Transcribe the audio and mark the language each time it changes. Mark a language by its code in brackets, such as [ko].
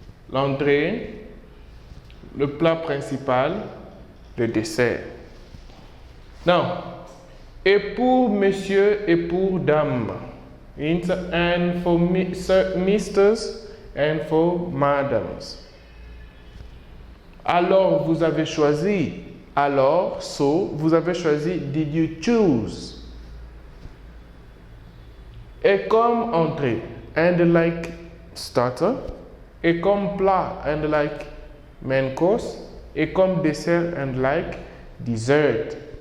[fr] L'entrée, le plat principal, le dessert. Now, et pour monsieur et pour dame. [en] Means and for misters and for madams. [fr] Alors, vous avez choisi. Alors, so, vous avez choisi. [en] Did you choose? [fr] Et comme entrée, [en] and like starter. [fr] Et comme plat, [en] and like main course. [fr] Et comme dessert, [en] and like dessert.